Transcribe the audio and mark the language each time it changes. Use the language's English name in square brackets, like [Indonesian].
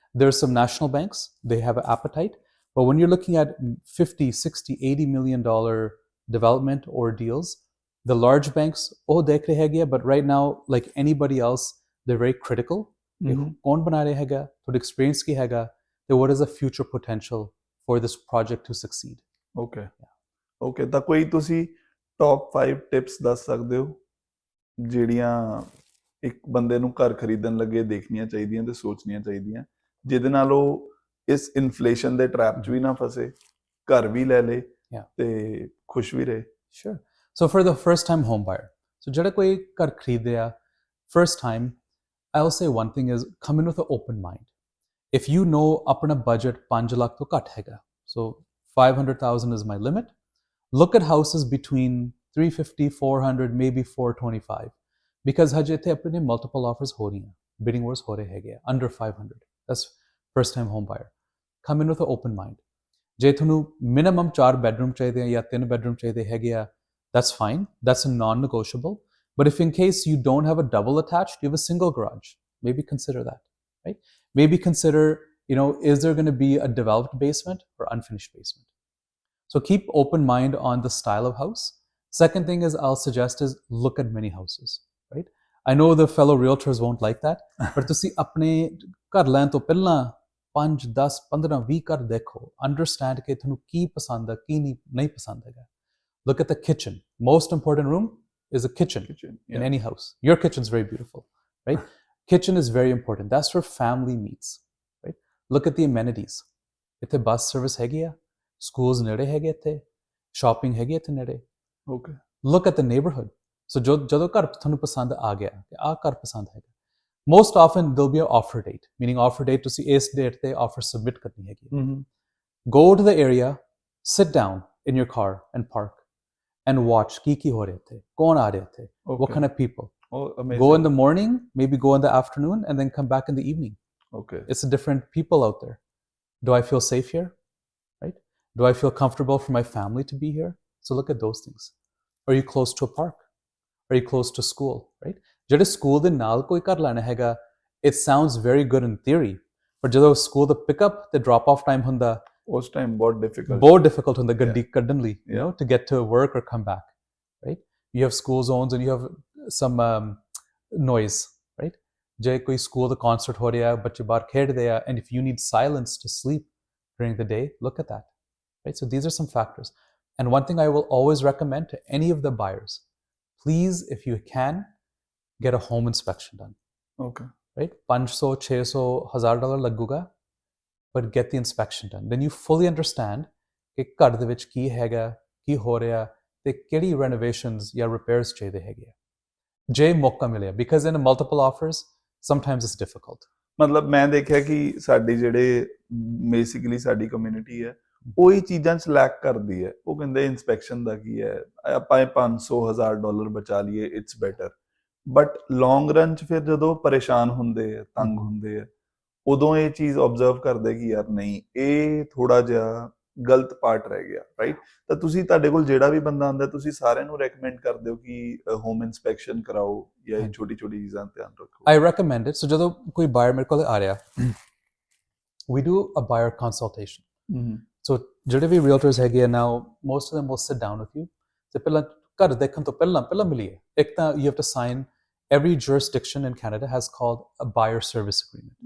[English] There's some national banks, they have an appetite, but when you're looking at 50, 60, $80 million development or deals, the large banks, [Hindi] dekh rahe hai, [English] but right now, like anybody else, they're very critical. [Hindi] Kaun bana raha hai, thodi experience ki hai, [English] what is the future potential for this project to succeed? Okay. [Punjabi] Okay, ਤਾਂ ਕੋਈ ਤੁਸੀਂ top 5 tips ਦੱਸ ਸਕਦੇ ਹੋ ਜਿਹੜੀਆਂ ਇੱਕ ਬੰਦੇ ਨੂੰ ਘਰ ਖਰੀਦਣ ਲੱਗੇ ਦੇਖਣੀਆਂ ਚਾਹੀਦੀਆਂ ਤੇ ਸੋਚਣੀਆਂ ਚਾਹੀਦੀਆਂ ਜਿਹਦੇ ਨਾਲ ਉਹ ਇਸ ਇਨਫਲੇਸ਼ਨ ਦੇ ਟ੍ਰੈਪ 'ਚ ਵੀ ਨਾ ਫਸੇ, ਘਰ ਵੀ ਲੈ ਲੇ ਤੇ ਖੁਸ਼ ਵੀ ਰਹੇ? [English] Sure. So for the first time home buyer, so [Punjabi] ਜਿਹੜਾ ਕੋਈ ਘਰ ਖਰੀਦਿਆ first time, [English] I'll say one thing is come in with an open mind. If you know [Punjabi] ਆਪਣਾ budget 5 ਲੱਖ ਤੋਂ ਘੱਟ ਹੈਗਾ, [English] so 500,000 is my limit, look at houses between 350, 400, maybe 425, because [Punjabi] ਹਜੇ ਇੱਥੇ ਆਪਣੇ multiple offers ਹੋ ਰਹੀਆਂ, bidding wars ਹੋ ਰਹੇ ਹੈਗੇ [English] under 500. That's first time home buyer. Come in with an open mind. [Punjabi] ਜੇ ਤੁਹਾਨੂੰ minimum 4 bedroom ਚਾਹੀਦੇ ਆ ਜਾਂ 3 bedroom ਚਾਹੀਦੇ ਹੈਗੇ ਆ, [English] that's fine, that's a non-negotiable. But if in case you don't have a double attached, you have a single garage, maybe consider that, right? Maybe consider, is there going to be a developed basement or unfinished basement? So keep open mind on the style of house. Second thing is I'll suggest is look at many houses, right? I know the fellow realtors won't like that, [Punjabi] but ਤੁਸੀਂ ਆਪਣੇ ਘਰ ਲੈਣ ਤੋਂ ਪਹਿਲਾਂ 5, 10, 15, 20 ਘਰ ਦੇਖੋ, understand ਕਿ ਤੁਹਾਨੂੰ ਕੀ ਪਸੰਦ ਹੈ, ਕੀ ਨਹੀਂ ਪਸੰਦ ਹੈਗਾ. [English] Look at the kitchen. Most important room is a kitchen in any house. Your kitchen's very beautiful, right? Kitchen is very important. That's where family meets, right? Look at the amenities. [Punjabi] ਇੱਥੇ bus service ਹੈਗੀ ਆ, schools ਨੇੜੇ ਹੈਗੇ ਇੱਥੇ, shopping ਹੈਗੀ ਇੱਥੇ ਨੇੜੇ. [English] Okay. Look at the neighborhood. [Punjabi] So ਜਦੋਂ ਘਰ ਤੁਹਾਨੂੰ ਪਸੰਦ ਆ ਗਿਆ ਕਿ ਆਹ ਘਰ ਪਸੰਦ ਹੈਗਾ, [English] most often there'll be an offer date, meaning offer date [Punjabi] ਤੁਸੀਂ ਇਸ date ਤੇ offer submit ਕਰਨੀ ਹੈਗੀ. [English] Go to the area, sit down in your car and park and watch [Punjabi] ਕੀ ਹੋ ਰਿਹਾ ਇੱਥੇ, [English] ਕੌਣ ਆ ਰਿਹਾ ਇੱਥੇ, what kind of people. Oh, amazing. Go in the morning, maybe go in the afternoon, and then come back in the evening. Okay. It's a different people out there. Do I feel safe here? Right? Do I feel comfortable for my family to be here? So look at those things. Are you close to a park? Are you close to school? Right? [Punjabi] ਜਿਹੜੇ school ਦੇ ਨਾਲ ਕੋਈ ਘਰ ਲੈਣਾ ਹੈਗਾ, [English] it sounds very good in theory, [Punjabi] but ਜਦੋਂ school ਦਾ pick up ਤੇ drop off time ਹੁੰਦਾ, ਉਸ ਟਾਈਮ ਬਹੁਤ ਡਿਫਿਕਲਟ ਹੁੰਦਾ ਗੱਡੀ ਕੱਢਣ ਲਈ, [English] to get to work or come back, right? You have school zones and you have some noise, right? [Punjabi] ਜੇ ਕੋਈ ਸਕੂਲ ਦਾ concert ਹੋ ਰਿਹਾ, ਬੱਚੇ ਬਾਹਰ ਖੇਡਦੇ ਆ, [English] and if you need silence to sleep during the day, look at that, right? So these are some factors. And one thing I will always recommend to any of the buyers, please, if you can, get a home inspection done. Okay. Right? $500, $600, $1,000 ਲੱਗੂਗਾ, but get the inspection done. Then you fully understand [Punjabi] ਕਿ ਘਰ ਦੇ ਵਿੱਚ ਕੀ ਹੈਗਾ, ਕੀ ਹੋ ਰਿਹਾ, ਤੇ ਕਿਹੜੀ renovations ਜਾਂ repairs ਚਾਹੀਦੇ ਹੈਗੇ ਆ. ਜੇ ਮੌਕਾ ਮਿਲਿਆ, [English] because in multiple offers, sometimes it's difficult. [Punjabi] ਮਤਲਬ ਮੈਂ ਦੇਖਿਆ ਕਿ ਸਾਡੀ ਜਿਹੜੇ ਬੇਸਿਕਲੀ ਸਾਡੀ ਕਮਿਊਨਿਟੀ ਹੈ, ਉਹੀ ਚੀਜ਼ਾਂ 'ਚ ਲੈਕ ਕਰਦੀ ਹੈ. ਉਹ ਕਹਿੰਦੇ ਇਨਸਪੈਕਸ਼ਨ ਦਾ ਕੀ ਹੈ, ਆਪਾਂ $500, $1,000 ਬਚਾ ਲਈਏ, [English] It's better. [Punjabi] But long run 'ਚ ਫਿਰ ਜਦੋਂ ਪਰੇਸ਼ਾਨ ਹੁੰਦੇ ਆ, ਤੰਗ ਹੁੰਦੇ ਆ, ਉਦੋਂ ਇਹ ਚੀਜ਼ ਓਬਜ਼ਰਵ ਕਰਦੇ ਕਿ ਯਾਰ ਨਹੀਂ, ਇਹ ਥੋੜਾ ਜਿਹਾ ਗਲਤ ਪਾਰਟ ਰਹਿ ਗਿਆ, ਰਾਈਟ? ਤਾਂ ਤੁਸੀਂ, ਤੁਹਾਡੇ ਕੋਲ ਜਿਹੜਾ ਵੀ ਬੰਦਾ ਆਉਂਦਾ, ਤੁਸੀਂ ਸਾਰਿਆਂ ਨੂੰ ਰეკਮੈਂਡ ਕਰਦੇ ਹੋ ਕਿ ਹੋਮ ਇਨਸਪੈਕਸ਼ਨ ਕਰਾਓ ਜਾਂ ਇਹ ਛੋਟੀ ਛੋਟੀ ਚੀਜ਼ਾਂ ਧਿਆਨ ਰੱਖੋ? [English] I recommend it. So [Punjabi] ਜਦੋਂ ਕੋਈ buyer ਮੇਰੇ ਕੋਲ ਆ ਰਿਹਾ, [English] we do a buyer consultation. So [Punjabi] ਜਿਹੜੇ ਵੀ realtors ਹੈਗੇ ਆ [English] now, most of them will sit down with you. [Punjabi] ਤੇ ਪਹਿਲਾਂ ਘਰ ਦੇਖਣ ਤੋਂ ਪਹਿਲਾਂ ਮਿਲੀਏ. ਇੱਕ ਤਾਂ [English] you have to sign, every jurisdiction in Canada has called a buyer service agreement.